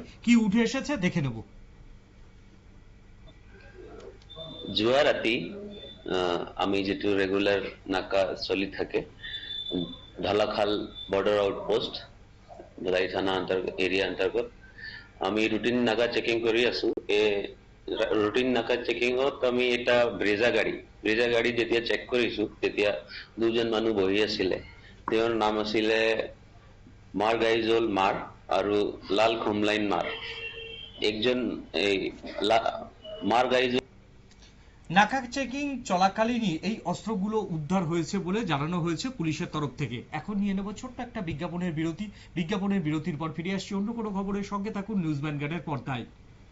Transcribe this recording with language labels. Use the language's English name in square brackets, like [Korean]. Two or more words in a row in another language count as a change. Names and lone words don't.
[Bangla] কি উঠে এসেছে দেখে নেব। [Assamese] জুয়া রাতি আমি যেটু রেগুলার নাকা চলি থাকে ঢালাখাল বর্ডার আউটপোস্ট ধলাই থানা এরিয়া অন্তর্গত আমি রুটিন নাকা চেকিং কৰি আছো। রুটিন নাকা চেকিংত আমি এটা ব্রেজা গাড়ী যেতিয়া চেক কৰিছো তেতিয়া দুজন মানুহ বহি আছিলে। তেওঁৰ নাম আছিলে মাৰ গাইজল মাৰ আৰু লাল খুমলাইন মাৰ। [Bangla] একজন মার গাইজল নাকা চেকিং চলাকালীনই এই অস্ত্রগুলো উদ্ধার হয়েছে বলে জানানো হয়েছে পুলিশের তরফ থেকে। এখন নিয়ে নেব ছোট্ট একটা বিজ্ঞাপনের বিরতির পর ফিরে আসছি অন্য কোনো খবরের সঙ্গে। থাকুন নিউজ ভ্যানগার্ডের পর্দায়।